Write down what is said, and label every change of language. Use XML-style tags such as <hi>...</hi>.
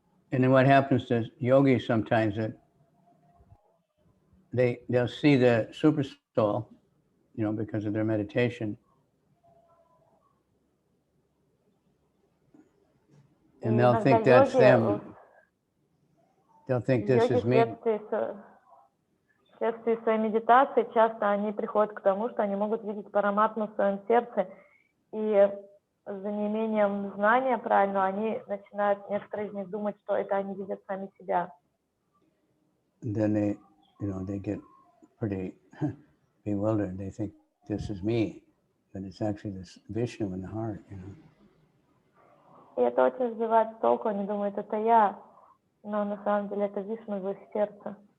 <en>And then what happens to yogis sometimes that they'll see the super soul, you know, because of their meditation. And they'll think that's them. They'll think this is me.</en> <ru>Вследствие своей медитации часто они приходят к тому, что они могут видеть параматму в своем сердце, и за неимением знания правильного они начинают, некоторые из них, думать, что это они видят сами себя.</ru> <en>Then they, you know, they get pretty bewildered. They think this is me, but it's actually this Vishnu in the heart, you know.</en> <ru>И это очень сбивает с толку, они думают, это я, но на самом деле это Вишну в их сердце.</ru>